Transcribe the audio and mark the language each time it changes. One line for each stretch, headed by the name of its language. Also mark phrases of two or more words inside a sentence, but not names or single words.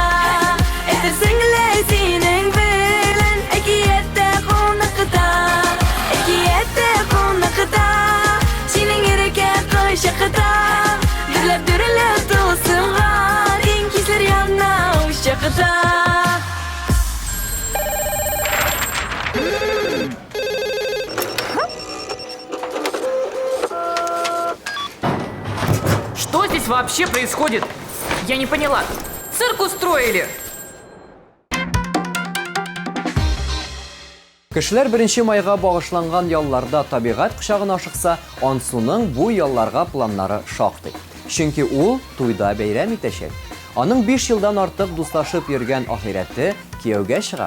Tatar: Әйтерсең лә синең белән әкиятә кунакта. Әкиятә кунакта, синең иркә кайчакта. Дөрләп тылсымган иң кисләр янна уч чакта.
Russian: Что здесь вообще происходит? Я не поняла. Цирк устроили?
Tatar: Кешеләр 1 майга багышланган ялларда табигать кочагына ашыкса, Ансуның бу ялларга планнары шактый. Чөнки ул туйда бәйрәм итәчәк. Аның 5 елдан артык дуслашып йөргән ахирәте кияүгә чыгар.